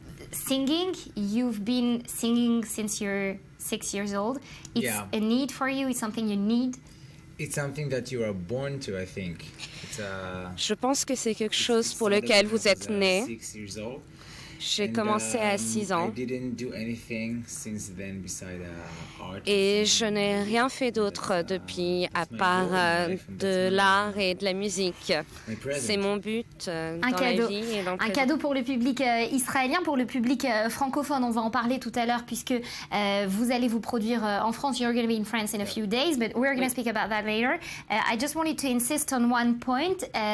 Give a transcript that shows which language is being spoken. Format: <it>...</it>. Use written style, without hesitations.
<en>Singing, you've been singing since you're 6 years old. It's Yeah. a need for you, it's something you need. It's something that you are born to, I think.</en> <fr>Je pense que c'est quelque chose pour lequel vous êtes né.</fr> <en>6 years old.</en> <fr>J'ai commencé à 6 ans</fr> <en>I didn't do anything since then beside art.</en> <fr>et je n'ai rien fait d'autre depuis à part de l'art et de la musique. C'est mon but dans la vie. Et donc, Un cadeau pour le public israélien, pour le public francophone. On va en parler tout à l'heure puisque vous allez vous produire en France.</fr> <en>You're going to be in France in a few days, but we're going to speak about that later. I just wanted to insist on one point.</en>